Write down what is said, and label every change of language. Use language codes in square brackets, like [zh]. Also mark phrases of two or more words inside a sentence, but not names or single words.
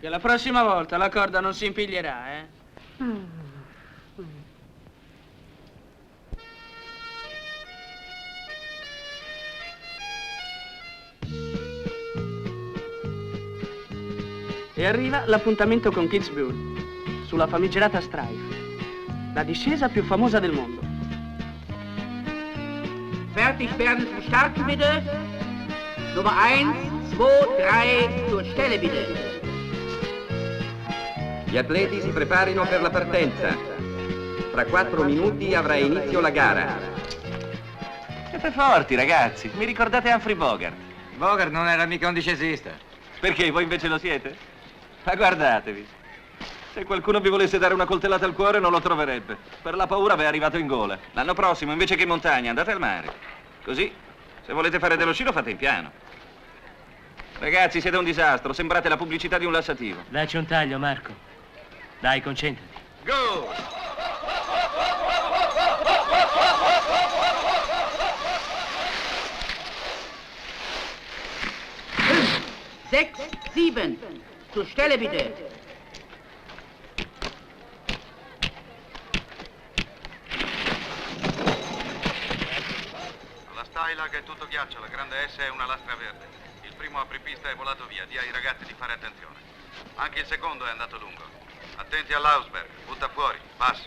[it] Che la prossima volta la corda non si impiglierà, eh? E arriva l'appuntamento con Kitzbühel, sulla famigerata Streif, la discesa più famosa del mondo. [de] Fertig werden zum Start bitte. Nummer 1, 2, 3, zur Stelle bitte. [it] Gli atleti si preparino per la partenza. Fra 4 minuti avrà inizio la gara. Siete forti, ragazzi. Mi ricordate Humphrey Bogart? Bogart non era mica un discesista. Perché, voi invece lo siete? Ma guardatevi. Se qualcuno vi volesse dare una coltellata al cuore non lo troverebbe. Per la paura vi è arrivato in gola. L'anno prossimo, invece che in montagna, andate al mare. Così, se volete fare dello sci lo fate in piano. Ragazzi, siete un disastro. Sembrate la pubblicità di un lassativo. Dacci un taglio, Marco. Dai, concentrati. Go! 6, 7. [de] Zur Stelle bitte. [it] La Stylag è tutto ghiaccio, la grande S è una lastra verde. Il primo apripista è volato via, dia ai ragazzi di fare attenzione. Anche il secondo è andato lungo. Attenti all'Ausberg, butta fuori, passo.